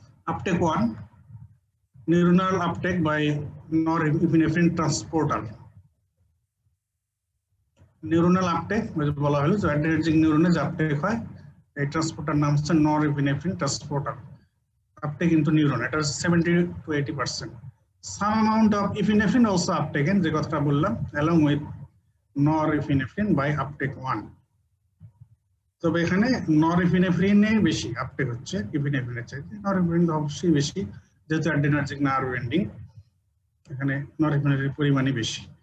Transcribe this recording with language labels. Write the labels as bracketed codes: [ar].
[en] Uptake 1, neuronal uptake by norepinephrine transporter. [bn] Neuronal uptake বলা হলো যে adrenergic neuron যে uptake হয় এই ট্রান্সপোর্টার নাম হচ্ছে norepinephrine transporter. [en] Uptake into neuron এটা 70 to 80%. Some amount of epinephrine also uptaken [bn] যে কথাটা বললাম [en] along with norepinephrine by uptake 1. [bn] তবে এখানে নরএপিনেফ্রিনে বেশি আপটেক হচ্ছে এপিনেফ্রিনের চাইতে। নরএপিনেফ্রিন অবশ্যই বেশি যেহেতু অ্যাড্রেনার্জিক নার্ভ এন্ডিং, এখানে নরএপিনেফ্রিনের পরিমাণই বেশি।